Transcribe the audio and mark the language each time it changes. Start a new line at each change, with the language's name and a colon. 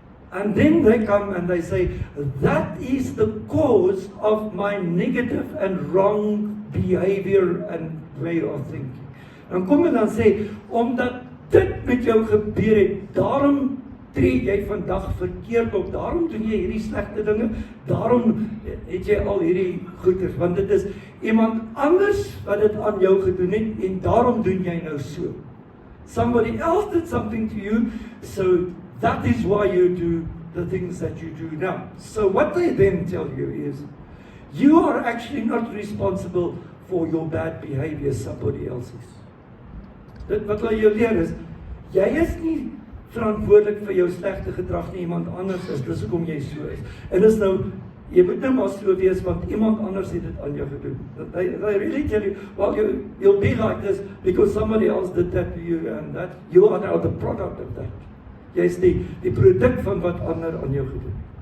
English: And then they come and they say, that is the cause of my negative and wrong behavior and way of thinking.
Afrikaans: Dan kom hulle dan sê, omdat dit met jou gebeur het, daarom tree jy vandag verkeerd op, daarom doen jy hierdie slegte dinge, daarom het jy al hierdie goeders, want dit is iemand anders wat dit aan jou gedoen het, en daarom doen jy nou so.
English: Somebody else did something to you, so that is why you do the things that you do now. So what they then tell you is, you are actually not responsible for your bad behavior, somebody else is.
Afrikaans: Dit wat hulle jou leer is, jy is nie verantwoordelik vir jou slegte gedrag nie, iemand anders is, dis hoekom jy so is. En dis nou, jy moet nou maar so wees, want iemand anders het dit aan jou gedoen.
English: They really tell you, well, you'll be like this, because somebody else did that to you, and that you are now the product of that.
Afrikaans: Jy is die produk van wat ander aan jou gedoen.